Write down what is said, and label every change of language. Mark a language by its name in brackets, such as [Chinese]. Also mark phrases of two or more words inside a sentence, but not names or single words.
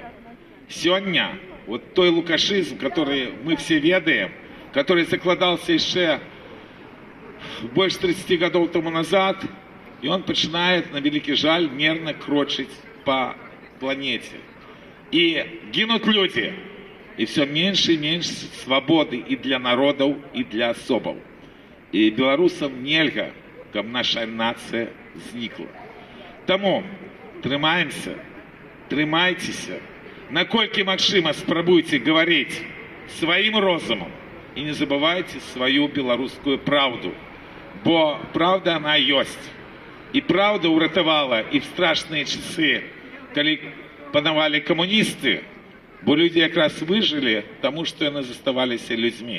[Russian] Сегодня вот той лукашизм, который мы все ведаем, который закладался еще больше 30 годов тому назад, и он начинает, [Ukrainian] на великий жаль, [Russian] мерно крочить по планете. И гинут люди, и все меньше и меньше свободы и для народов, и для особов. [Belarusian] І білорусам нельга, каб наша нація зникла. Тому трымаемся, трымайцеся, наколькі магчыма спрабуйце гаварыць сваім розумам і не забывайце сваю беларускую праўду, бо правда она ёсць. І правда ўратавала і в страшныя часы, калі панавалі камуністы, бо людзі якраз выжылі, таму што яны заставаліся людзьмі.